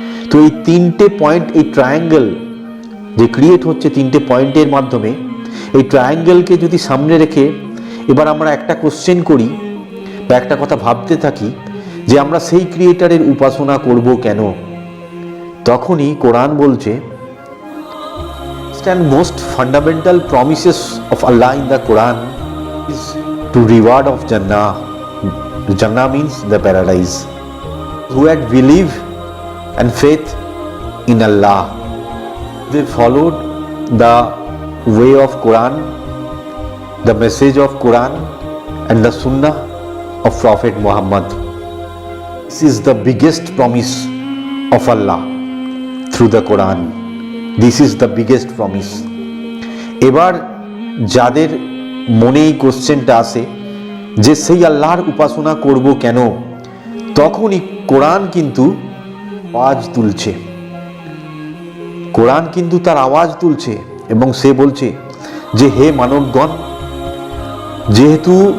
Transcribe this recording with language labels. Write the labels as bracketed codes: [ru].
[bn] তো এই তিনটে পয়েন্ট, এই ট্রায়াঙ্গেল যে ক্রিয়েট হচ্ছে তিনটে পয়েন্টের মাধ্যমে, এই ট্রায়াঙ্গেলকে যদি সামনে রেখে এবার আমরা একটা কোশ্চেন করি বা একটা কথা ভাবতে থাকি যে আমরা সেই ক্রিয়েটারের উপাসনা করব কেন, তখনই কোরআন বলছে, [en] and most fundamental promises of Allah in the Quran is to reward of Jannah. Jannah means the paradise. Who had belief and faith in Allah, they followed the way of Quran, the message of Quran and the Sunnah of Prophet Muhammad. This is the biggest promise of Allah through the Quran. This is the biggest promise. [bn] এবার যাদের মনে এই কোশ্চেনটা আসে যে সেই আল্লাহর উপাসনা করব কেন, তখনই কোরআন কিন্তু আওয়াজ তুলছে, কোরআন কিন্তু তার আওয়াজ তুলছে এবং সে বলছে যে হে মানবগণ, যেহেতু